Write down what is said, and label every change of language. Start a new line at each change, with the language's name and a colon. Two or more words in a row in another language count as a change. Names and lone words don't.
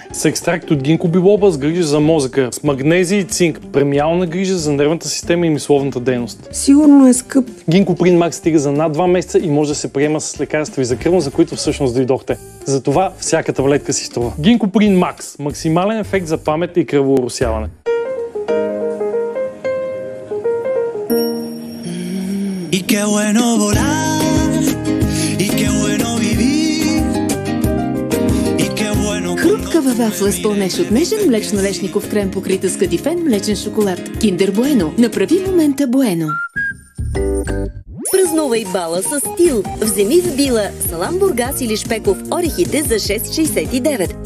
Bulgarian: С екстракт от гинко билоба с грижа за мозъка, с магнезия и цинк, премиална грижа за нервната система и мисловната дейност. Сигурно е скъп. Гинкоприн Макс стига за над 2 месеца и може да се приема с лекарства и за кръвно, за които всъщност дойдохте. Затова всяка таблетка си струва. Гинкоприн Макс. Максимален ефект за памет и кръворосяване.
Spanish: Y qué bueno volar, y qué bueno vivir, y qué bueno...
Bulgarian: Хрупкава вафла с пълнеж от нежен млечно-лешников крем, покрита с кадифен млечен шоколад. Киндер Bueno. Направи момента Bueno. Празнувай бала с стил. Вземи в Била салам бургас или шпеков орехите за 6,69.